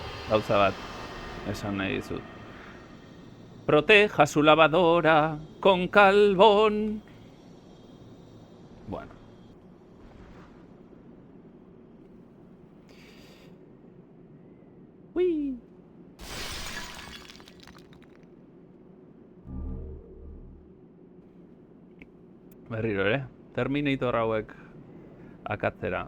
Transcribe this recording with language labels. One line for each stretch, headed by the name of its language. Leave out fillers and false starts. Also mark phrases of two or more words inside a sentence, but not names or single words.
Basque: Gauza bat, esan nahi dizut.
Spanish: Proteja su lavadora con carbón.
Basque: Bueno. Ui. Berriro ere, Terminator hauek akatzera.